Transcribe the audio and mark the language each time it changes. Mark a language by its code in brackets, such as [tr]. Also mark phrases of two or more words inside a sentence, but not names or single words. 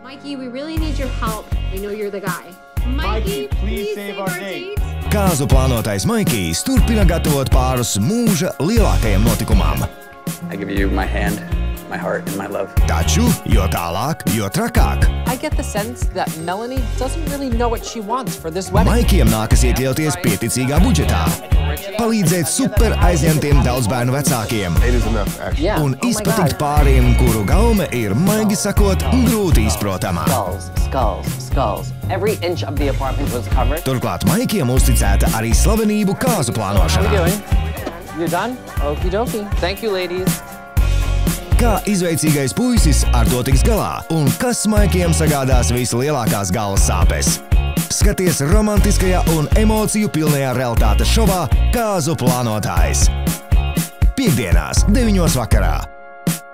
[en] Mikey, we really need your help. We know you're the guy. Mikey, please save our date. [lv] Kāzu plānotais Maikijs turpina gatavot pārus mūža lielākajam notikumam. [en] I give you my hand, my heart, and my love. [lv] Taču, jo tālāk, jo trakāk. [en] I get the sense that Melanie doesn't really know what she wants for this wedding. [lv] Maikijam nākas iekļauties pieticīgā budžetā, palīdzēt super aizņemtiem daudzbērnu vecākiem un izpatikt pāriem, kuru gaume ir, maigi sakot, grūti izprotama. [en] Skulls. Every inch of the apartment was covered. [lv] Turklāt Maikijam uzticēta arī slavenību kāzu plānošanā. [en] How are you doing? You done? Okie dokie. Thank you, ladies. [lv] Kā izveicīgais puisis ar to tiks galā un kas Maikijam sagādās vislielākās galvas sāpes? Skaties romantiskajā un emociju pilnajā realitātes šovā Kāzu plānotājs. Piektdienās 9 vakarā.